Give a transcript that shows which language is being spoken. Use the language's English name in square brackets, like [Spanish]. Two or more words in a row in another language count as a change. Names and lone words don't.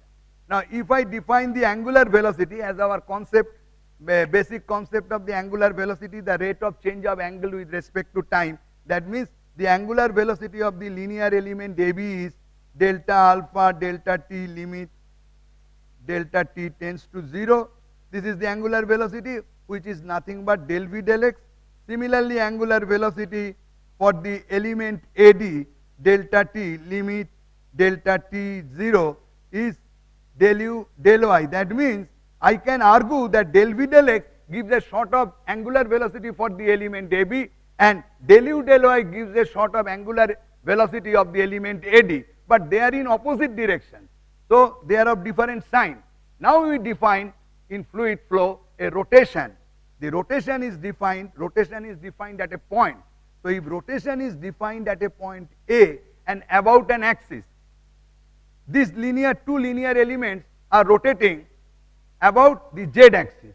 [English] Now, if I define the angular velocity as our concept, basic concept of the angular velocity, the rate of change of angle with respect to time, that means the angular velocity of the linear element AB is delta alpha delta t, limit delta t tends to 0. This is the angular velocity, which is nothing but del v del x. Similarly, angular velocity for the element AD, delta t, limit delta t 0 is del u del y. That means I can argue that del v del x gives a sort of angular velocity for the element AB, and del u del y gives a sort of angular velocity of the element AD, but they are in opposite directions. So they are of different sign. Now we define in fluid flow a rotation. The rotation is defined at a point. So if rotation is defined at a point A and about an axis, these two linear elements are rotating about the z axis.